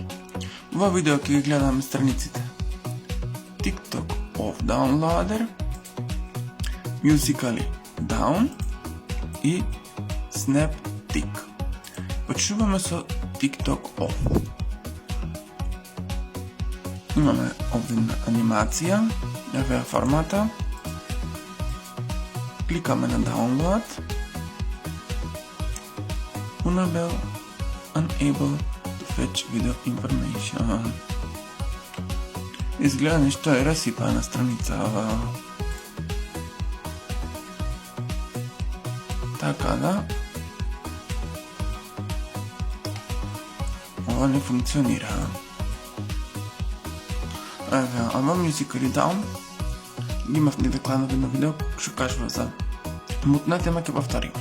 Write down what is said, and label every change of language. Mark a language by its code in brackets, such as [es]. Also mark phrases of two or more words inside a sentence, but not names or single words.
[mk] Во видео ќе ги гледаме страниците TikTok of Downloader, Musical.ly Down и SnapTik. Почнуваме со TikTok of. Имаме овде анимација, еве формата. Кликаме на download. [en] Unable, unable to fetch video information. [mk] Изгледа нешто е расипана страница ова. Така да. Ова не функционира. Еве, ама Musical.ly Down имав недокладно на видео што кажува за мутна тема, ќе повториме.